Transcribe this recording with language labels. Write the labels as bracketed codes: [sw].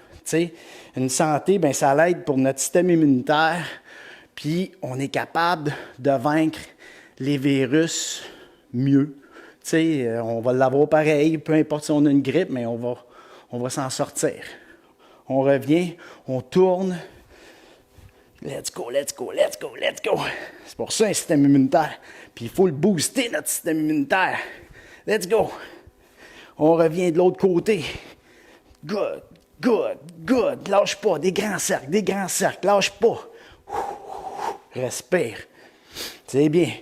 [fr] T'sais, une santé, bien, ça l'aide pour notre système immunitaire, puis on est capable de vaincre les virus mieux. T'sais, on va l'avoir pareil, peu importe si on a une grippe, mais on va s'en sortir. On revient, on tourne. [en] Let's go, let's go, let's go, let's go. [fr] C'est pour ça un système immunitaire. Puis il faut le booster, notre système immunitaire. [en] Let's go. [fr] On revient de l'autre côté. [en] Good, Good, good. [fr] Lâche pas. Des grands cercles. Lâche pas. Respire. C'est bien.